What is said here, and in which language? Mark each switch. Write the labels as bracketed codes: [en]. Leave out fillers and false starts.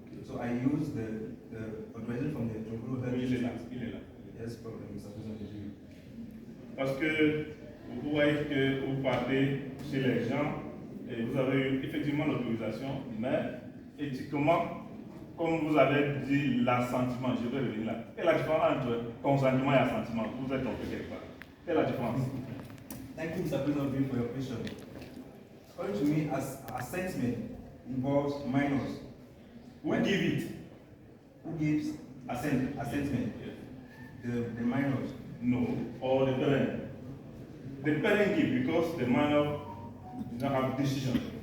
[en] So I used the authorization from the Jongolo Health. [fr] Il est là. [en] Yes, problem, Mr. President. [fr] Parce que vous voyez que vous partez chez les gens et vous avez eu effectivement l'autorisation, mais éthiquement, comme vous avez dit, l'assentiment, je vais revenir là. Quelle est la différence entre consentement et assentiment? Vous êtes trompé quelque part. Quelle est la différence? [en] Thank you, Mr. President, for your question. According to me, assentment involves minors. Who give it? Who gives assentment? Yes. The minors. No, or the parent. The parent give because the minor does not have decision.